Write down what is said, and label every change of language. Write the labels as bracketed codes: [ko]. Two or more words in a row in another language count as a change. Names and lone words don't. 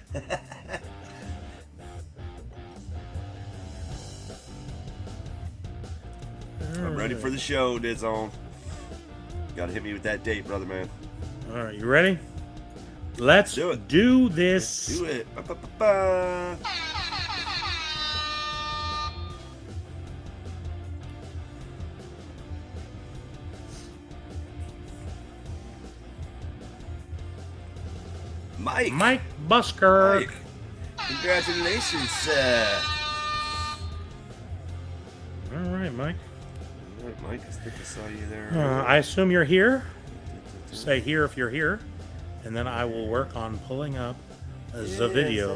[en] I'm ready for the show, Dizzone. Gotta hit me with that date, brother man. All right, you ready? Let's Do it. do this. Do it. Ba-ba-ba-ba. Mike. Mike Busker. Mike. Congratulations, All right, Mike. All right, Mike, I think I saw you there. I assume you're here. Say here if you're here, and then I will work on pulling up the video.